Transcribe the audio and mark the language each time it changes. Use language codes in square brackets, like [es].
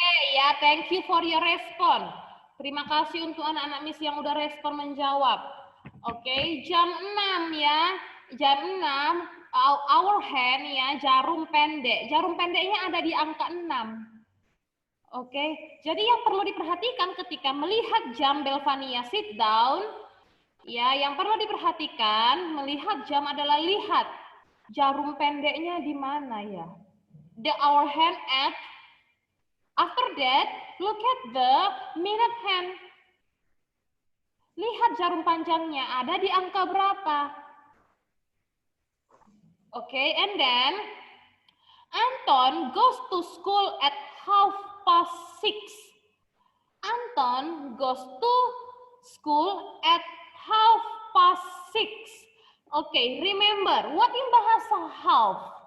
[en] Ya, thank you for your response. [id] Terima kasih untuk anak-anak Miss yang udah respon menjawab. Oke, jam 6 ya. Jam 6, [en] our hand [id] ya, jarum pendek. Jarum pendeknya ada di angka 6. Oke, jadi yang perlu diperhatikan ketika melihat jam Belvania [en] sit down, [id] ya, yang perlu diperhatikan melihat jam adalah lihat jarum pendeknya di mana ya. [en] The hour hand at. After that, look at the minute hand. [id] Lihat jarum panjangnya ada di angka berapa. [en] Oke, and then Anton goes to school at 6:30. Anton goes to school at 6:30. Okay, remember, what in bahasa half?